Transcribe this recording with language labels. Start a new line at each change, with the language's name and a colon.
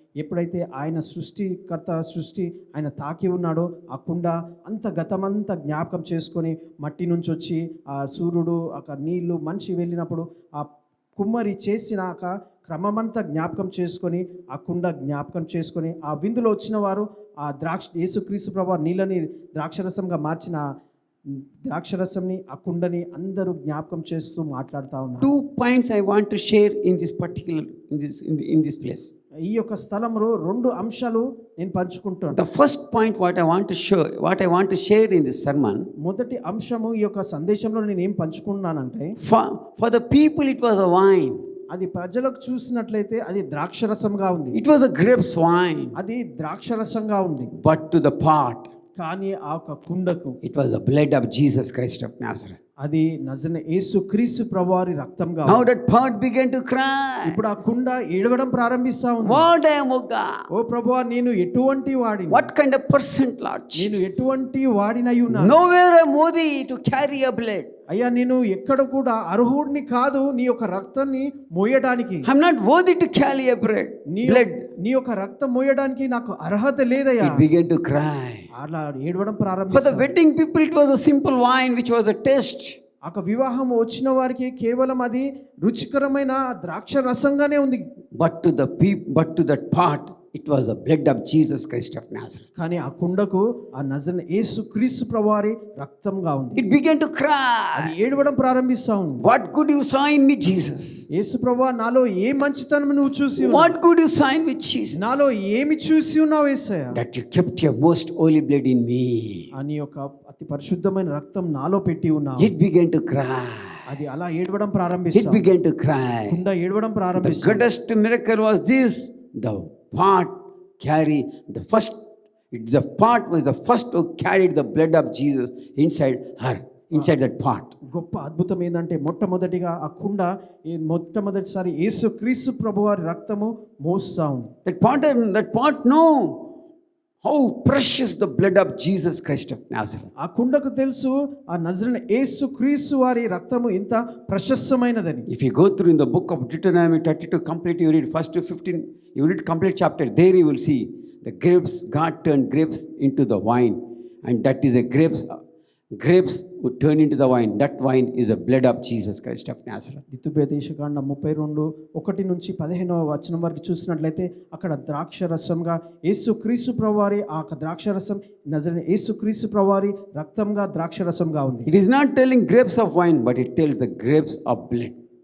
Telugu: ఎప్పుడైతే ఆయన సృష్టి ఆయన తాకి ఉన్నాడో ఆ కుండ అంత గతమంతా జ్ఞాపకం చేసుకొని మట్టి నుంచి వచ్చి ఆ సూర్యుడు అక్కడ నీళ్లు మనిషి వెళ్ళినప్పుడు ఆ కుమ్మరి చేసినాక క్రమమంతా జ్ఞాపకం చేసుకొని ఆ కుండ జ్ఞాపకం చేసుకొని ఆ విందులో వచ్చిన వారు ఆ యేసుక్రీస్తు ప్రభువారు నీళ్ళని ద్రాక్షరసంగా మార్చిన ద్రాక్షరసంని ఆ కుండని అందరూ జ్ఞాపకం చేస్తూ మాట్లాడుతూ ఉన్నారు.
English: 2 points I want to share in this particular in this place.
Telugu: ఈ యొక్క స్థలంలో 2 అంశాలు నేను పంచుకుంటాను.
English: The first point what I want to share in this sermon,
Telugu: మొదటి అంశము ఈ యొక్క సందేశంలో నేను ఏం పంచుకున్నానంటే,
English: for the people it was a wine.
Telugu: అది ప్రజలకు చూసినట్లయితే అది ద్రాక్షరసంగా ఉంది.
English: It was a grapes wine.
Telugu: అది ద్రాక్షరసంగా ఉంది.
English: But to the pot,
Telugu: కానీ ఆ యొక్క కుండకు
English: it was the blood of Jesus Christ of Nazareth.
Telugu: అది యేసుక్రీస్తు ప్రభువారి రక్తంగా.
English: Now that pot began to cry.
Telugu: ఇప్పుడు ఆ కుండ ఏడవడం ప్రారంభిస్తా ఉంది.
English: What I am, O God?
Telugu: ఓ ప్రభువా, నేను ఎటువంటి వాడిని?
English: What kind of person, Lord
Telugu: నేను
English: Jesus?
Telugu: ఎటువంటి వాడినై ఉన్నాను?
English: Nowhere am worthy to carry a blood.
Telugu: అయ్యా, నేను ఎక్కడ కూడా అర్హుడిని కాదు నీ యొక్క రక్తాన్ని మోయడానికి.
English: I'm not worthy to carry a blood.
Telugu: నీ యొక్క రక్తం మోయడానికి నాకు అర్హత లేదయ్యా.
English: It began to cry.
Telugu: అలా ఏడవడం
English: For the
Telugu: ప్రారంభించారు.
English: wedding people, it was a simple wine which was a taste.
Telugu: ఒక వివాహం వచ్చిన వారికి కేవలం అది రుచికరమైన ద్రాక్ష రసంగానే ఉంది.
English: But to that pot, it was the blood of Jesus Christ of Nazareth.
Telugu: కానీ ఆ కుండకు ఆ నజరేయుడైన యేసుక్రీస్తు ప్రభువారి రక్తంగా ఉంది.
English: It began to
Telugu: అది
English: cry.
Telugu: ఏడవడం ప్రారంభిస్తా ఉంది.
English: What good you saw in me, Jesus?
Telugu: యేసు ప్రభువా, నాలో ఏ మంచితనం నువ్వు చూసి ఉన్నావు?
English: What good you saw in me, Jesus?
Telugu: నాలో ఏమి చూసి ఉన్నావు యేసయ్య?
English: That you kept your most holy blood in me.
Telugu: అని యొక్క అతి పరిశుద్ధమైన రక్తం నాలో పెట్టి ఉన్నావు.
English: It began to cry.
Telugu: అది అలా ఏడవడం
English: It
Telugu: ప్రారంభిస్తావు.
English: began to cry.
Telugu: కుండ ఏడవడం
English: The
Telugu: ప్రారంభిస్తావు.
English: greatest miracle was this: the part carry the first. The part was the first who carried the blood of Jesus inside her, inside that part.
Telugu: గొప్ప అద్భుతం ఏంటంటే మొట్టమొదటిగా ఆ కుండ మొట్టమొదటిసారి యేసుక్రీస్తు ప్రభువారి రక్తము మోస్తా ఉంది.
English: That part know how precious the blood of Jesus Christ of Nazareth.
Telugu: ఆ కుండకు తెలుసు ఆ నజరేయుడైన యేసుక్రీస్తు వారి రక్తము ఎంత ప్రశస్తమైనదని.
English: If you go through in the book of Deuteronomy 32 complete, you read first to 15, you read complete chapter, there you will see the grapes, God turned grapes into the wine, and that is a grapes would turn into the wine. That wine is the blood of Jesus Christ of Nazareth.
Telugu: ద్వితీయోపదేశకాండ 32:1-15 వచనం వరకు చూసినట్లయితే అక్కడ ద్రాక్ష రసంగా యేసుక్రీస్తు ప్రభువారి ఆ ద్రాక్ష రసం నజరేయుడైన యేసుక్రీస్తు ప్రభువారి రక్తంగా ద్రాక్ష రసంగా ఉంది.
English: It is not telling grapes of wine, but it tells the grapes of blood.